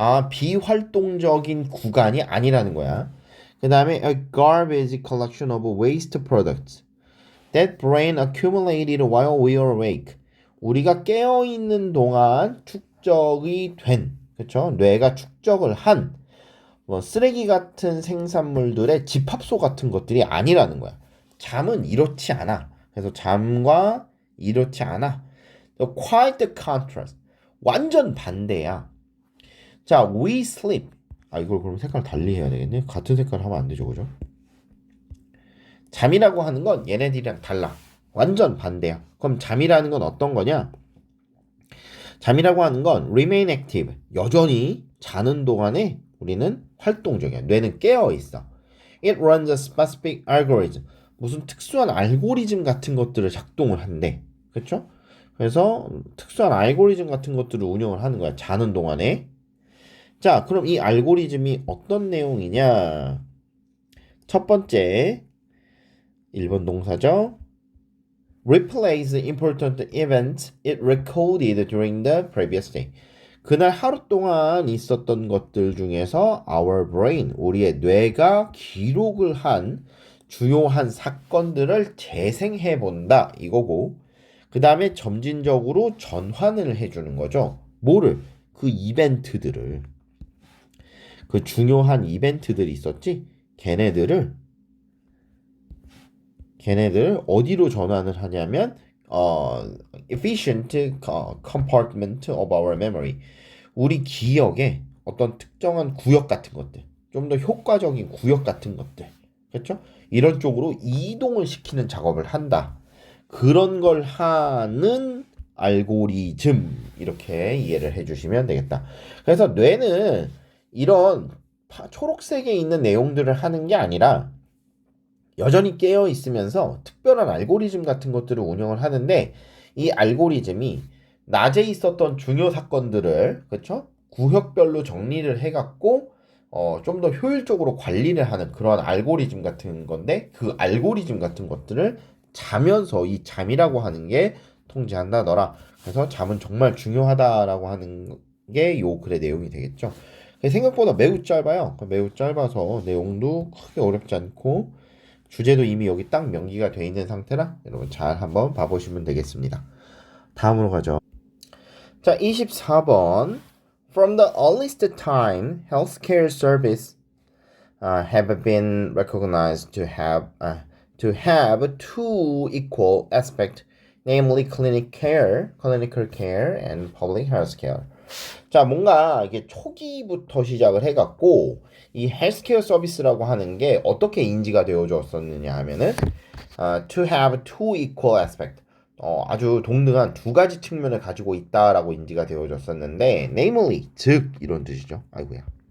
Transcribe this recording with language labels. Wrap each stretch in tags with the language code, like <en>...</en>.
<ko>비활동적인 구간이 아니라는 거야.</ko> <en>그 다음에 a garbage collection of waste products that brain accumulated while we are awake.</en> <ko>우리가 깨어있는 동안 축적이 된 그쵸? 뇌가 축적을 한 뭐 쓰레기 같은 생산물들의 집합소 같은 것들이 아니라는 거야. 잠은 이렇지 않아. 그래서 잠과 이렇지 않아.</ko> <en>Quite the contrast.</en> <ko>완전 반대야.</ko> <en>자, we sleep.</en> <ko>아, 이걸 그럼 색깔 달리 해야 되겠네. 같은 색깔 하면 안 되죠, 그죠? 잠이라고 하는 건 얘네들이랑 달라. 완전 반대야. 그럼 잠이라는 건 어떤 거냐? 잠이라고 하는 건</ko> <en>remain active.</en> <ko>여전히 자는 동안에 우리는 활동적이야. 뇌는 깨어 있어.</ko> <en>It runs a specific algorithm.</en> <ko>무슨 특수한 알고리즘 같은 것들을 작동을 한대. 그렇죠? 그래서 특수한 알고리즘 같은 것들을 운영을 하는 거야. 자는 동안에. 자, 그럼 이 알고리즘이 어떤 내용이냐? 첫 번째, 1번 동사죠.</ko> <en>Replays important events it recorded during the previous day.</en> <ko>그날 하루 동안 있었던 것들 중에서</ko> <en>our brain,</en> <ko>우리의 뇌가 기록을 한 주요한 사건들을 재생해 본다 이거고, 그 다음에 점진적으로 전환을 해주는 거죠. 뭐를? 그 이벤트들을, 그 중요한 이벤트들이 있었지? 걔네들 어디로 전환을 하냐면</ko> <en>efficient compartment of our memory.</en> <ko>우리 기억에 어떤 특정한 구역 같은 것들, 좀 더 효과적인 구역 같은 것들, 그렇죠? 이런 쪽으로 이동을 시키는 작업을 한다. 그런 걸 하는 알고리즘 이렇게 이해를 해주시면 되겠다. 그래서 뇌는 이런 초록색에 있는 내용들을 하는 게 아니라 여전히 깨어 있으면서 특별한 알고리즘 같은 것들을 운영을 하는데, 이 알고리즘이 낮에 있었던 중요 사건들을 그쵸? 구역별로 정리를 해갖고 좀 더 효율적으로 관리를 하는 그런 알고리즘 같은 건데, 그 알고리즘 같은 것들을 자면서 이 잠이라고 하는 게 통제한다더라. 그래서 잠은 정말 중요하다라고 하는 게 요 글의 내용이 되겠죠. 생각보다 매우 짧아요. 매우 짧아서 내용도 크게 어렵지 않고 주제도 이미 여기 딱 명기가 돼 있는 상태라 여러분 잘 한번 봐보시면 되겠습니다. 다음으로 가죠. 자, 24번.</ko> <en>From the earliest time, healthcare service have been recognized to have two equal aspects, namely clinical care, and public health care.</en> <ko>자, 뭔가 이게 초기부터 시작을 해갖고 이 헬스케어 서비스라고 하는 게 어떻게 인지가 되어졌었느냐 하면은</ko> <en>to have two equal aspect,</en> <ko>아주 동등한 두 가지 측면을 가지고 있다라고 인지가 되어졌었는데,</ko> <en>namely,</en> <ko>즉 이런 뜻이죠. 아이고야.</ko>